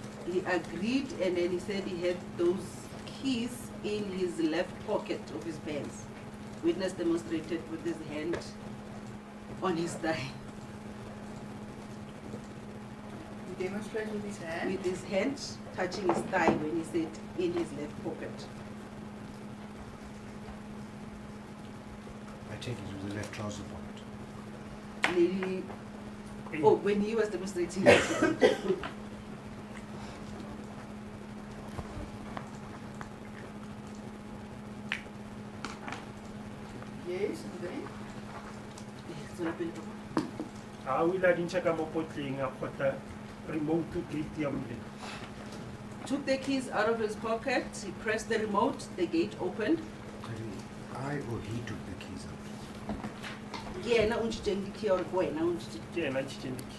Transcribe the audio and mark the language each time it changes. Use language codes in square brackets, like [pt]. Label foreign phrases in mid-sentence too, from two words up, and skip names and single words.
[en] He agreed, and then he said he had those keys in his left pocket of his pants. Witness demonstrated with his hand on his thigh. he demonstrated with his hand. With his hand touching his thigh when he said in his left pocket. I take it with the left trouser pocket. Lady, oh, when he was demonstrating his hand. Yes, and then? [nso] Ga o ile a dintšha ka mo potleng a kgotla remote to gate ya moleng. [en] Took the keys out of his pocket, he pressed the remote, the gate opened. I or he took the keys out? [nso] Yena o ntšhitšeng di-key or wena o ntšhitše- Ke yena a ntšhitšeng di-key.